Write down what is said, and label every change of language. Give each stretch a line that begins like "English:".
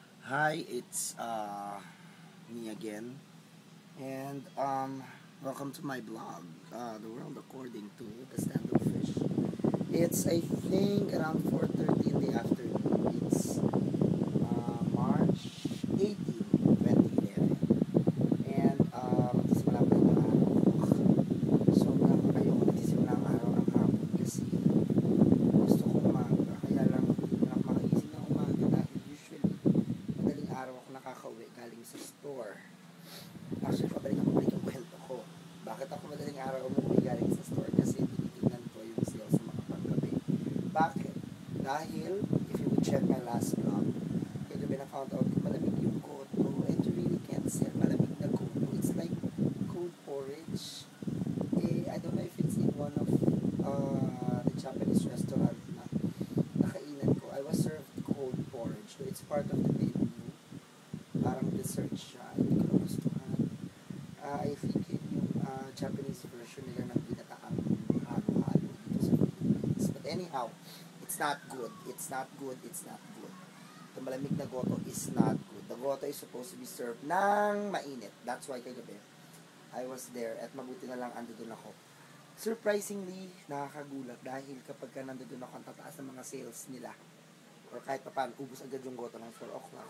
English: Hi, it's me again, and welcome to my blog, The World According to the Stand Up Fish. It's I think around 4:30 in the afternoon. It's March 18, 2011, and
Filipino: magsisimula pa rin yung araw. Sobrang ayoko nagsisimula ang araw ng hapon kasi gusto ko umaga, kaya lang hindi na ako makagising ng umaga dahil usually madaling araw ako nakakauwi galing sa store. Actually, pabalik yung kwento ko. Bakit ako madaling araw umuwi galing sa store? Kasi tinitingnan ko yung sales sa mga panggabi. Bakit?
English: Dahil, if you would check my last vlog,
Filipino: kagabi na
English: found out
Filipino: ko malamig yung koto
English: and you really can't sell
Filipino: malamig na koto.
English: It's like cold porridge. I don't know if it's in one of the Japanese restaurant
Filipino: na nakainan ko.
English: I was served cold porridge. So, it's part of the menu.
Filipino: Parang dessert siya. Hindi ko nagustuhan.
English: I think
Filipino: yung Japanese version nila ng ginataang halo-halo dito sa Philippines.
English: But anyhow, it's not good. It's not good. It's not good. The
Filipino: malamig na goto
English: is not good. The goto is supposed to be served
Filipino: ng mainit.
English: That's why
Filipino: kagabi,
English: I was there
Filipino: at mabuti na lang andun ako. Surprisingly, nakakagulat dahil kapag ka nandun ako ang tataas ng mga sales nila or kahit pa paano, ubus agad yung goto ng 4 o'clock.